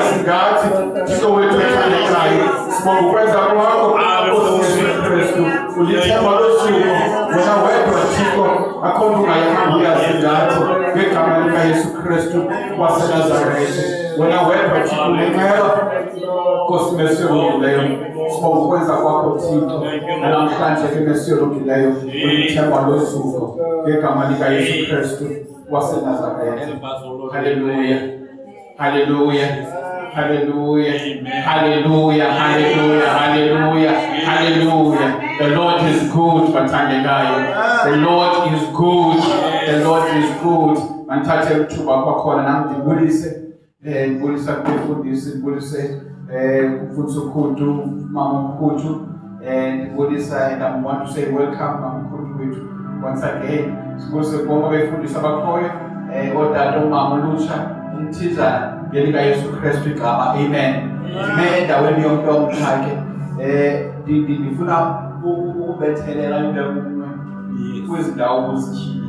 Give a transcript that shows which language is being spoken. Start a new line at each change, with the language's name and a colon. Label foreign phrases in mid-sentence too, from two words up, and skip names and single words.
Xhosa: ngathi Thixo wethu ethandekayo sibonga ukwenza kwakho Nkosi Yesu Kristu ulithemba losuku wena wedwa Thixo akho mntu ungayihamba uyazi ngathi ngegama likaYesu Kristu waseNazaretha wena wedwa Thixo unenceba Nkosi mesiyolungileyo sibonga ukwenza kwakho Thixo namhlanje ke mesiyolungileyo ulithemba losuku ngegama likaYesu Kristu waseNazaretha.
English: Hallelujah. Hallelujah. Hallelujah. Hallelujah. Hallelujah. Hallelujah. Hallelujah. The Lord is good, Mathandekayo. The Lord is good. The Lord is good.
Xhosa: Manthathe ithuba kwakhona nami ndibulise ngibulisa kubefundisi ngibulise kumfundisi uKhudu mama uKhudu ndibulisa
English: and I want to say welcome
Xhosa: mama uKhudu wethu
English: once again.
Xhosa: Sibulise bonke abefundisi abakhoyo odade umama olutsha umthizana ngelikaYesu Kristu igama amen. Endaweni yonke yomthake ndifuna ukubethelela into enye kwizindawo ozityhilile.